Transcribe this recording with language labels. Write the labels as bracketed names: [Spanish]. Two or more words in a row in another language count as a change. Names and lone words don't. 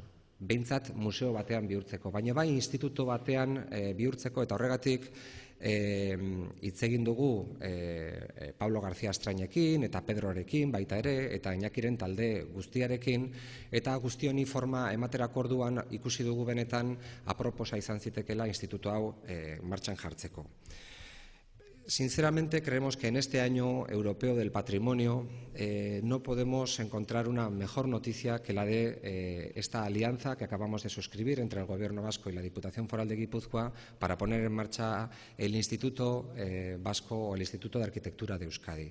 [Basque] Behintzat museo batean bihurtzeko, baina bai instituto batean bihurtzeko, eta horregatik hitz egin dugu Pablo García Astrainekin eta Pedrorekin baita ere, eta Iñakiren talde guztiarekin, eta guzti honi forma ematerako orduan ikusi dugu benetan aproposa izan zitekeela instituto hau martxan jartzeko. [Spanish] Sinceramente creemos que en este año europeo del patrimonio no podemos encontrar una mejor noticia que la de esta alianza que acabamos de suscribir entre el Gobierno vasco y la Diputación Foral de Guipúzcoa para poner en marcha el Instituto Vasco o el Instituto de Arquitectura de Euskadi.